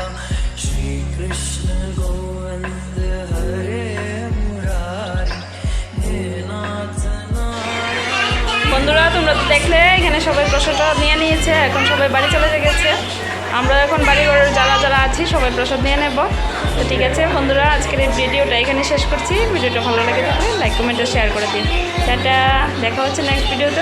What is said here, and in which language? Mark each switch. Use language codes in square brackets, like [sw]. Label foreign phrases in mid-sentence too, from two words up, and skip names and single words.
[sa] श्री कृष्ण गोविंद हरे मुरारी, हे नाथ नारायण। [bn] বন্ধুরা তোমরা তো দেখলে এখানে সবাই প্রসাদটা নিয়ে নিয়েছে, এখন সবাই বাড়ি চলে গেছে। আমরা এখন বাড়িঘরের যারা আছি সবাই প্রসাদ নিয়ে নেব। তো ঠিক আছে বন্ধুরা, আজকের এই ভিডিওটা এখানে শেষ করছি। ভিডিওটা ভালো লাগে থাকলে লাইক কমেন্ট আর শেয়ার করে দিন। টাটা, দেখা হচ্ছে নেক্সট ভিডিওতে।